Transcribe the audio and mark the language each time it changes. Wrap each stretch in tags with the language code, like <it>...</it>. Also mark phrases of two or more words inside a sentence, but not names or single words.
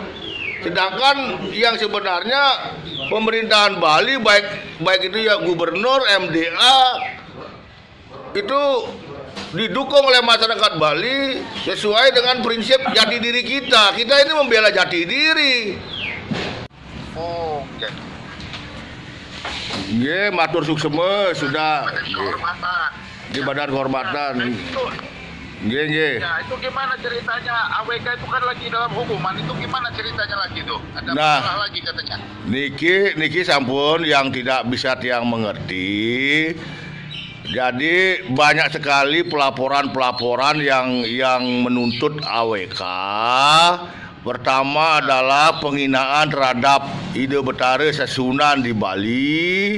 <id>Sedangkan yang sebenarnya pemerintahan Bali baik itu ya gubernur, MDA itu didukung oleh masyarakat Bali sesuai dengan prinsip jati diri kita. Kita ini membela jati diri. Oh, oke.</id> <ban>Nggih, matur sukseme sudah</ban> <id>Kehormatan. di Badan Kehormatan. Itu, Nggih. ya, itu gimana ceritanya? AWK itu kan lagi dalam hukuman. Itu gimana ceritanya lagi tuh? Ada Nah. masalah lagi katanya.</id> <ban>Niki sampun</ban> <id>yang tidak bisa tiang mengerti. Jadi banyak sekali pelaporan yang menuntut AWK. Pertama adalah penghinaan terhadap Ide Betara Sesunan di Bali.</id>